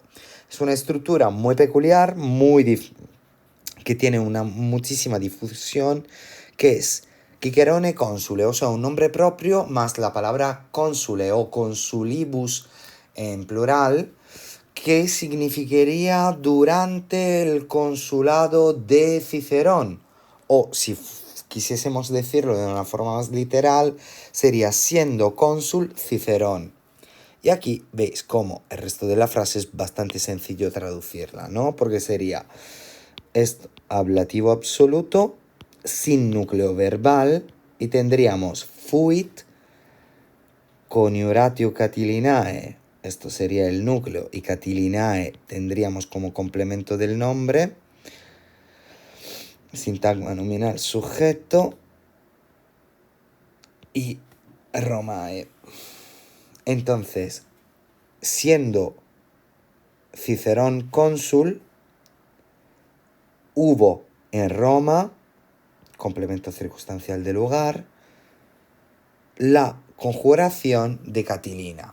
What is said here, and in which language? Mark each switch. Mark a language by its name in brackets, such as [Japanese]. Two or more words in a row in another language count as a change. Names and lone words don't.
[Spanish] Es una estructura muy peculiar, que tiene una muchísima difusión, que es [Latin] Cicerone consule, [Spanish] o sea, un nombre propio más la palabra consule o consulibus en plural, que significaría durante el consulado de Cicerón, o si quisiésemos decirlo de una forma más literal, sería siendo cónsul Cicerón. Y aquí veis cómo el resto de la frase es bastante sencillo traducirla, ¿no? Porque sería ablativo absoluto sin núcleo verbal y tendríamos [Latin] fuit coniuratio Catilinae. [Spanish] Esto sería el núcleo y Catilinae tendríamos como complemento del nombre. Sintagma nominal sujeto y Romae. Entonces, siendo Cicerón cónsul, hubo en Roma complemento circunstancial de lugar, la conjugación de catilina.